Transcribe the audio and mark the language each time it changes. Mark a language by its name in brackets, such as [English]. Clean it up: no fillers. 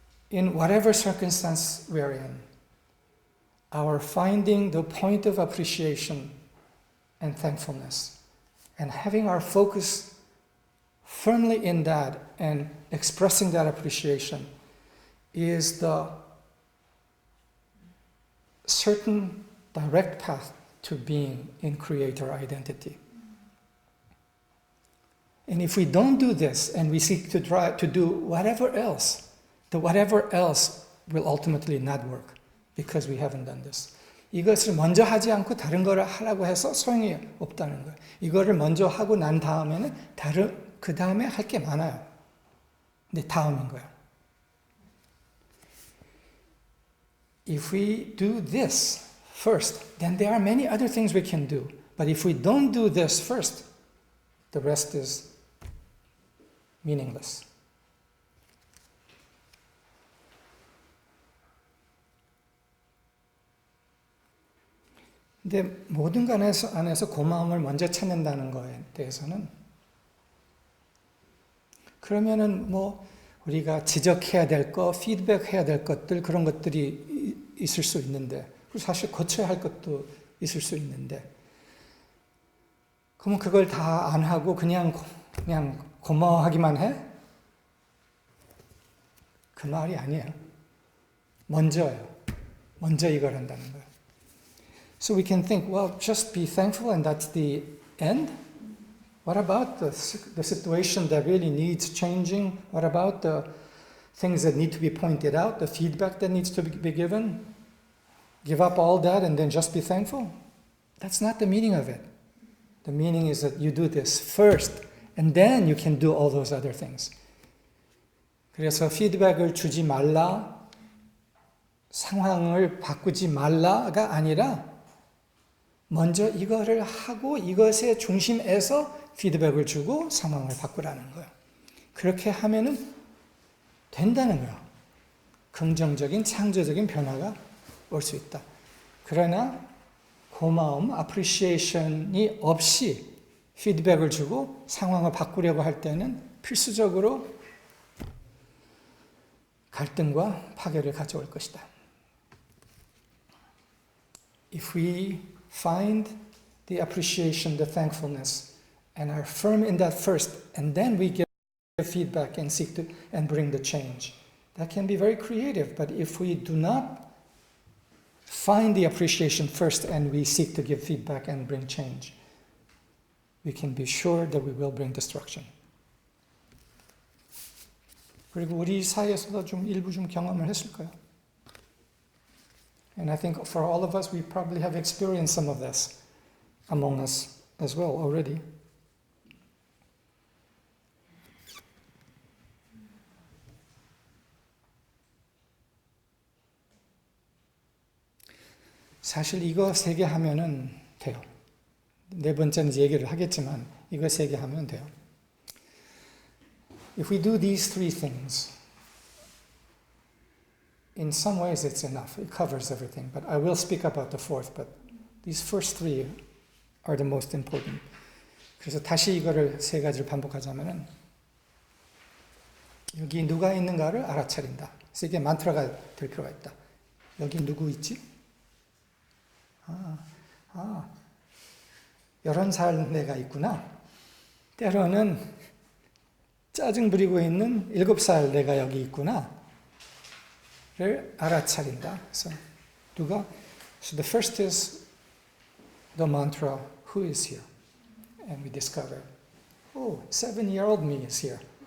[English] In whatever circumstance we're in, our finding the point of appreciation and thankfulness and having our focus firmly in that and expressing that appreciation is the certain direct path to being in creator identity. And if we don't do this and we seek to try to do whatever else, the whatever else will ultimately not work because we haven't done this. [Korean] 이것을 먼저 하지 않고 다른 거를 하라고 해서 소용이 없다는 거예요. 이거를 먼저 하고 난 다음에는 그 다음에 할 게 많아요. 근데 다음인 거예요. [English] If we do this first, then there are many other things we can do. But if we don't do this first, the rest is meaningless. [Korean] 근데 모든 것 안에서 고마움을 먼저 찾는다는 거에 대해서는 그러면은 뭐 우리가 지적해야 될 거, 피드백해야 될 것들 그런 것들이 있을 수 있는데 그리고 사실 고쳐야 할 것도 있을 수 있는데 그러면 그걸 다 안 하고 그냥 고마워하기만 해? 그 말이 아니에요. 먼저요. 먼저 이걸 한다는 거예요. [English] So we can think, well, just be thankful and that's the end? What about the situation that really needs changing? What about the things that need to be pointed out, the feedback that needs to be given? Give up all that and then just be thankful? That's not the meaning of it. The meaning is that you do this first and then you can do all those other things. [Korean] 그래서 피드백을 주지 말라, 상황을 바꾸지 말라가 아니라 먼저 이거를 하고 이것의 중심에서 피드백을 주고 상황을 바꾸라는 거예요. 그렇게 하면은 된다는 거예요. 긍정적인 창조적인 변화가 올 수 있다. 그러나 고마움, appreciation이 없이 피드백을 주고 상황을 바꾸려고 할 때는 필수적으로 갈등과 파괴를 가져올 것이다. [English] If we find the appreciation, the thankfulness, and are firm in that first, and then we give feedback and seek to and bring the change. That can be very creative, but if we do not find the appreciation first and we seek to give feedback and bring change, we can be sure that we will bring destruction. [Korean] 그리고 우리 사이에서도 좀 일부 좀 경험을 했을 거예요. [English] And I think for all of us, we probably have experienced some of this among us as well already. [Korean] 사실 이거 세 개 하면은 돼요. 네 번째는 이제 얘기를 하겠지만 이거 세 개 하면 돼요. [English] If we do these three things, in some ways it's enough. It covers everything. But I will speak about the fourth. But these first three are the most important. [Korean] 그래서 다시 이거를 세 가지를 반복하자면은 여기 누가 있는가를 알아차린다. 그래서 이게 만트라가 될 필요가 있다. 여기 누구 있지? 11살 내가 있구나. 때로는 짜증 부리고 있는 7살 내가 여기 있구나. 를 알아차린다. 그래서 누가? [English] So the first is the mantra, who is here? And we discover, oh, 7-year-old me is here.